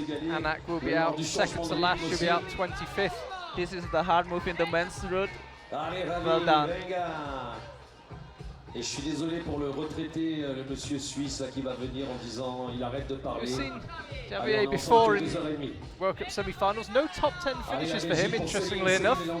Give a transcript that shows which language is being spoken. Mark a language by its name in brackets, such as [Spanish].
[English] Anak will be out second to last. She'll be out 25th. This is the hard move in the men's route. Well done. [French] Et je suis désolé pour le retraité, le monsieur suisse là, qui va venir en disant il arrête de parler. [English] We've seen Javier before in World Cup semi-finals. No top 10 finishes for him, interestingly enough.